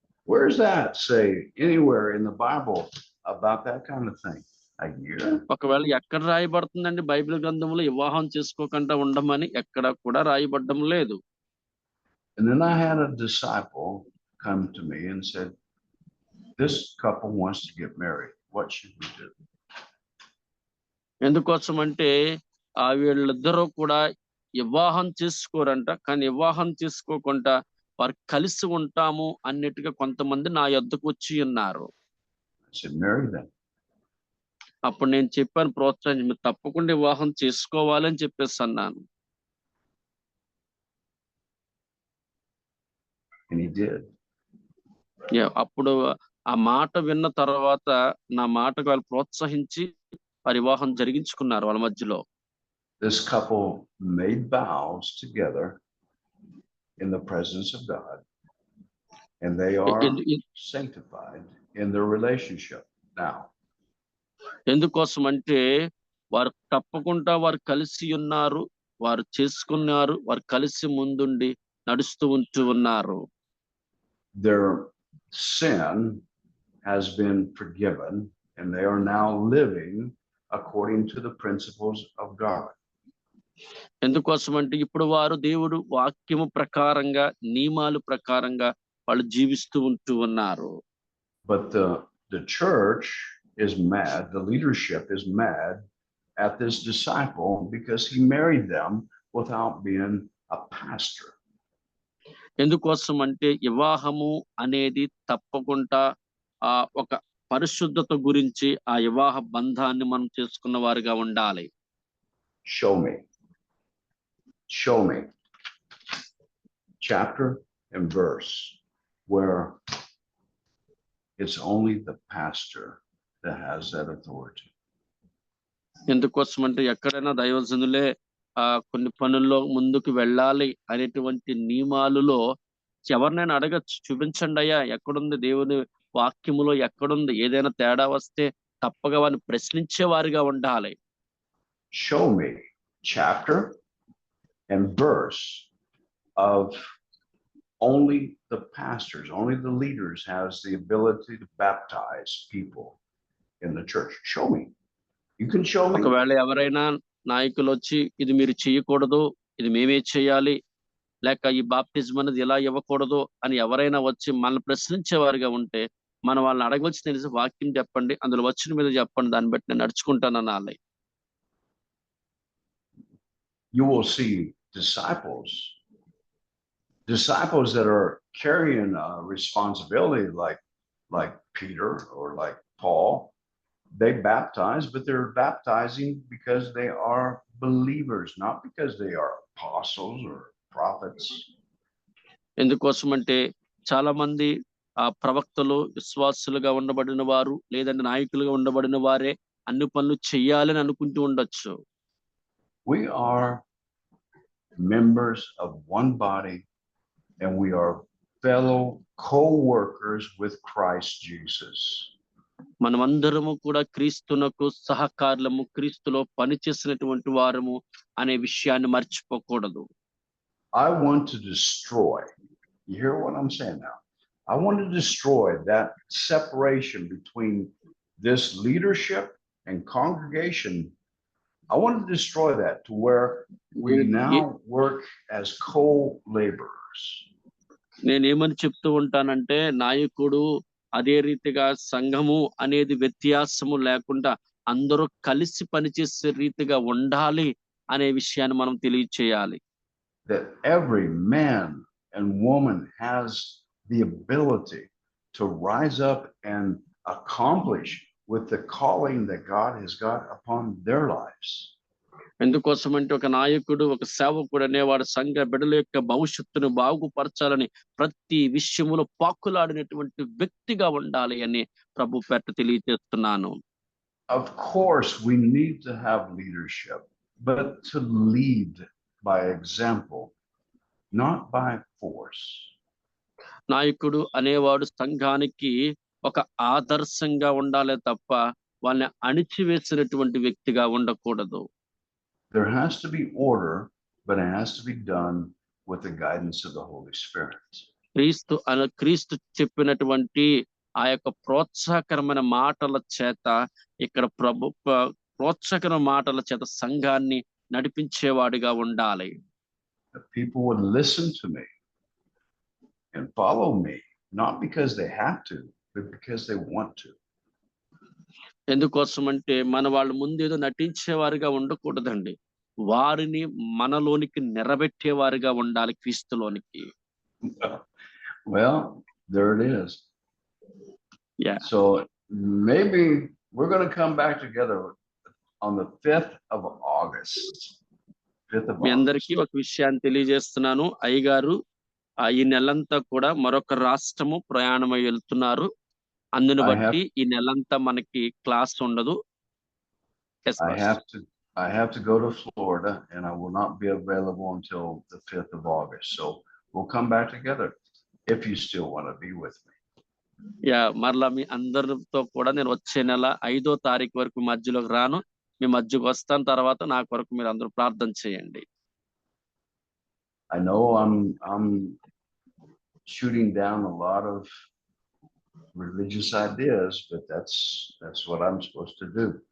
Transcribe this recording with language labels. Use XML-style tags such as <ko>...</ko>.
<en>Where's that say anywhere in the Bible about that kind of thing? A year?</en> <te>ఒకవేళ ఎక్కడ రాయబడుతుందండి Bible గ్రంథంలో వివాహం చేసుకోకుండా ఉండమని? ఎక్కడ కూడా రాయబడ్డం లేదు.</te> <en>And then I had a disciple come to me and said, "This couple wants to get married. What should we do?"</en> <te>ఎందుకోసం అంటే వీళ్ళిద్దరూ కూడా వివాహం చేసుకోరంట. కానీ వివాహం చేసుకోకుండా వారు కలిసి ఉంటాము అన్నట్టుగా కొంతమంది నా యొద్దకు వచ్చి ఉన్నారు.</te> <en>I said, "Marry them."</en> <te>అప్పుడు నేను చెప్పాను, ప్రోత్సహించి, మీరు తప్పకుండా వివాహం చేసుకోవాలని చెప్పేసి అన్నాను.</te> <en>And he did.</en> <te>అప్పుడు ఆ మాట విన్న తర్వాత నా మాటకు వాళ్ళు ప్రోత్సహించి వారి వివాహం జరిగించుకున్నారు వాళ్ళ మధ్యలో.</te> <en>This couple made vows together in the presence of God, and they are sanctified in their relationship now.</en> <te>ఎందుకోసం అంటే వారు తప్పకుండా వారు కలిసి ఉన్నారు, వారు చేసుకున్నారు, వారు కలిసి ముందుండి నడుస్తూ ఉంటూ ఉన్నారు.</te> <en>Their sin has been forgiven, and they are now living according to the principles of God.</en> <te>ఎందుకోసం అంటే ఇప్పుడు వారు దేవుడు వాక్యము ప్రకారంగా నియమాలు ప్రకారంగా వాళ్ళు జీవిస్తూ ఉంటూ ఉన్నారు.</te> <en>But the church is mad, the leadership is mad at this disciple because he married them without being a pastor.</en> <te>ఎందుకోసం అంటే వివాహము అనేది తప్పకుండా ఒక పరిశుద్ధత గురించి ఆ వివాహ బంధాన్ని మనం చేసుకున్న వారిగా ఉండాలి.</te> <en>Show me. chapter and verse where it's only the pastor that has that authority.</en> <te>ఎందుకోసం అంటే ఎక్కడైనా దైవజనులే కొన్ని పనుల్లో ముందుకు వెళ్ళాలి అనేటువంటి నియమాలలో ఎవరినైనా అడగచ్చు, చూపించండి అయ్యా ఎక్కడుంది దేవుని వాక్యములో ఎక్కడుంది, ఏదైనా తేడా వస్తే తప్పగా వారిని ప్రశ్నించే వారిగా ఉండాలి.</te> <en>Show me chapter and verse of only the pastors, only the leaders has the ability to baptize people in the church. Show me. You can show me.</en> <te>ఒకవేళ ఎవరైనా నాయకులు వచ్చి ఇది మీరు చేయకూడదు, ఇది మేమే చేయాలి, లేక ఈ బాప్టిజం అనేది ఇలా ఇవ్వకూడదు అని ఎవరైనా వచ్చి మనల్ని ప్రశ్నించే వారిగా ఉంటే మనం వాళ్ళని అడగవలసిన తెలిసి వాక్యం చెప్పండి, అందులో వచ్చిన మీద చెప్పండి, దాన్ని బట్టి నేను నడుచుకుంటాననాలి.</te> <en>You will see disciples that are carrying a responsibility like Peter or like Paul. They baptize, but they're baptizing because they are believers, not because they are apostles or prophets.</en> <te>ఎందుకోసం అంటే చాలా మంది ప్రవక్తలు విశ్వాసులుగా ఉండబడిన వారు లేదంటే నాయకులుగా ఉండబడిన వారే అన్ని పనులు చెయ్యాలని అనుకుంటూ ఉండొచ్చు.</te> <en>We are members of one body and we are fellow co-workers with Christ Jesus.</en> <te>మనమందరము కూడా క్రీస్తునకు సహకారులము, క్రీస్తులో పనిచేసినటువంటి వారము అనే విషయాన్ని మర్చిపోకూడదు.</te> <en>I want to destroy, you hear what I'm saying now? I want to destroy that separation between this leadership and congregation. I want to destroy that to where we now work as co-laborers.</en> <te>నేనేమని చెప్తూ ఉంటానంటే నాయకుడు అదే రీతిగా సంఘము అనేది వ్యత్యాసము లేకుండా అందరూ కలిసి పనిచేసే రీతిగా ఉండాలి అనే విషయాన్ని మనం తెలియచేయాలి.</te> <en>That every man and woman has the ability to rise up and accomplish with the calling that God has got upon their lives.</en> <te>ఎందుకోసం అంటే ఒక నాయకుడు, ఒక సేవకుడు అనేవాడు సంఘ బిడ్డల యొక్క భవిష్యత్తును బాగుపరచాలని ప్రతి విషయములో పాకులాడినటువంటి వ్యక్తిగా ఉండాలి అని ప్రభు పేట తెలియజేస్తున్నాను.</te> <en>Of course, we need to have leadership, but to lead by example, not by force.</en> <te>నాయకుడు అనేవాడు సంఘానికి ఒక ఆదర్శంగా ఉండాలి తప్ప వాళ్ళని అణిచివేసినటువంటి వ్యక్తిగా ఉండకూడదు.</te> <en>There has to be order, but it has to be done with the guidance of the Holy Spirit.</en> <te>క్రీస్తు చెప్పినటువంటి ఆ యొక్క ప్రోత్సాహకరమైన మాటల చేత ఇక్కడ ప్రోత్సాహకరమైన మాటల చేత సంఘాన్ని నడిపించేవాడిగా ఉండాలి.</te> <en>The people would listen to me and follow me, not because they have to, but because they want to.</en> <te>ఎందుకోసం అంటే మన వాళ్ళు ముందేదో నటించేవారిగా ఉండకూడదండి, వారిని మనలోనికి నిలబెట్టేవారిగా ఉండాలి క్రీస్తులోనికి.</te> <en>Well, there it is. Yeah. So maybe we're going to come back together on the 5th of August.</en> <te>మీ అందరికీ ఒక విషయాన్ని తెలియజేస్తున్నాను. అయ్యగారు ఈ నెలంతా కూడా మరొక రాష్ట్రము ప్రయాణమై వెళ్తున్నారు. అందుని బట్టి ఈ నెలంతా మనకి క్లాస్ ఉండదు.</te> <en>I have to go to Florida and I will not be available until the 5th of August. So we'll come back together if you still want to be with me.</en> <te>మరలా మీ అందరితో కూడా నేను వచ్చే నెల 5వ తారీఖు వరకు మధ్యలోకి రాను. మీ మధ్యకు వస్తాను. తర్వాత నా కొరకు మీరు అందరూ ప్రార్థన చేయండి.</te> <en>I know I'm shooting down a lot of religious ideas, but that's what I'm supposed to do.</en>